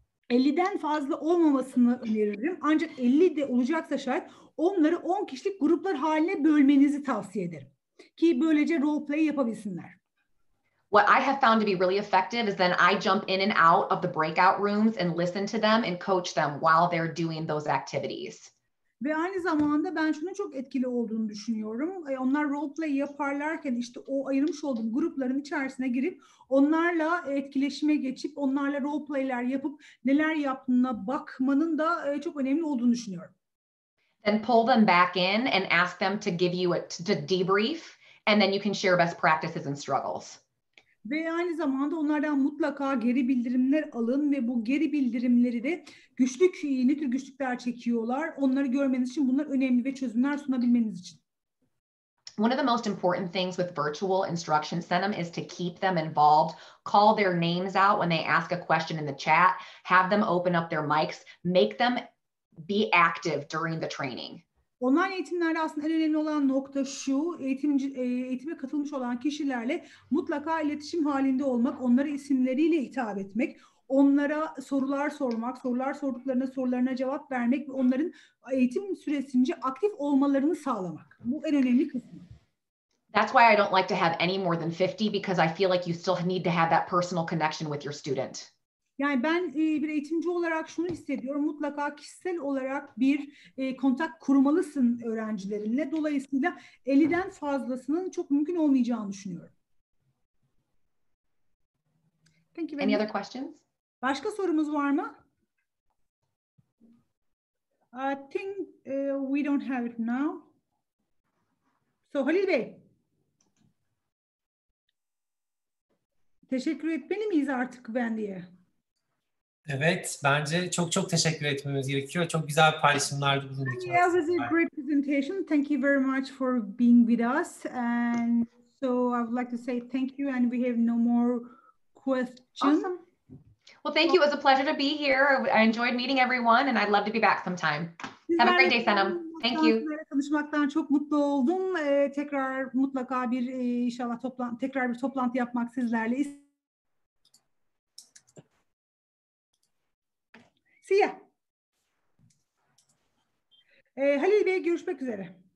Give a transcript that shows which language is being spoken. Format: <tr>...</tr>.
<tr>50'den fazla olmamasını öneririm. Ancak 50 de olacaksa şayet onları 10 kişilik gruplar haline bölmenizi tavsiye ederim. Ki böylece role play yapabilsinler.</tr> <en>What I have found to be really effective is then I jump in and out of the breakout rooms and listen to them and coach them while they're doing those activities.</en> <tr>Ve aynı zamanda ben şunun çok etkili olduğunu düşünüyorum. Onlar role play yaparlarken işte o ayırmış olduğum grupların içerisine girip onlarla etkileşime geçip onlarla role play'ler yapıp neler yaptığına bakmanın da çok önemli olduğunu düşünüyorum.</tr> <en>Then pull them back in and ask them to give you to debrief, and then you can share best practices and struggles.</en> <tr>Ve aynı zamanda onlardan mutlaka geri bildirimler alın ve bu geri bildirimleri de ne tür güçlükler çekiyorlar onları görmeniz için bunlar önemli ve çözümler sunabilmeniz için.</tr> <en>One of the most important things with virtual instruction center is to keep them involved, call their names out when they ask a question in the chat, have them open up their mics, make them be active during the training.</en> <tr>Online eğitimlerde aslında en önemli olan nokta şu, eğitime katılmış olan kişilerle mutlaka iletişim halinde olmak, onlara isimleriyle hitap etmek, onlara sorular sormak, sorular sorduklarına sorularına cevap vermek ve onların eğitim süresince aktif olmalarını sağlamak. Bu en önemli kısmı.</tr> <en>That's why I don't like to have any more than 50 because I feel like you still need to have that personal connection with your student.</en> <tr>Yani ben bir eğitimci olarak şunu hissediyorum. Mutlaka kişisel olarak bir kontak kurmalısın öğrencilerinle. Dolayısıyla 50'den fazlasının çok mümkün olmayacağını düşünüyorum.</tr> <en>Thank you very Any much. other questions?</en> <tr>Başka sorumuz var mı?</tr> <en>I think we don't have it now.</en> <tr>So Halil Bey, teşekkür etmeli miyiz artık Wendy'ye? Evet, bence çok çok teşekkür etmemiz gerekiyor. Çok güzel paylaşımlarda bulunduk.</tr> <en>Yeah, it was a great presentation. Thank you very much for being with us. And so I would like to say thank you, and we have no more questions. Awesome. Well, thank you. It was a pleasure to be here. I enjoyed meeting everyone, and I'd love to be back sometime. Have a great day, Senem. Thank you.</en> <tr>Tanışmaktan çok mutlu oldum. Tekrar mutlaka bir inşallah tekrar bir toplantı yapmak sizlerle.</tr> <en>See ya.</en> <tr>Halil Bey, görüşmek üzere.</tr>